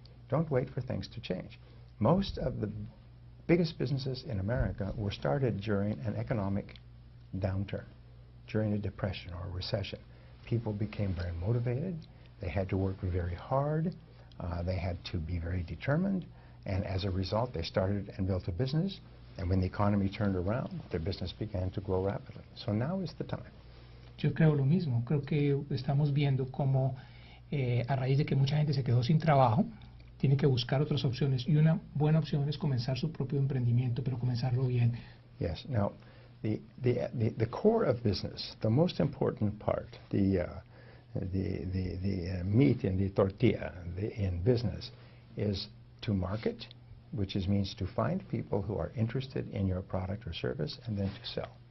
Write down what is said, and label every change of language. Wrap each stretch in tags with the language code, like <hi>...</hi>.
<en>Don't wait for things to change. Most of the biggest businesses in America were started during an economic downturn, during a depression or a recession. People became very motivated. They had to work very hard. They had to be very determined. And as a result, they started and built a business. And when the economy turned around, their business began to grow rapidly. So now is the time.</en> <es>Yo creo lo mismo. Creo que estamos viendo cómo a raíz de que mucha gente se quedó sin trabajo, tiene que buscar otras opciones. Y una buena opción es comenzar su propio emprendimiento, pero comenzarlo bien.</es> <en>Yes. Now, the core of business, the most important part, the meat in the tortilla in business is to market, which means to find people who are interested in your product or service and then to sell.</en>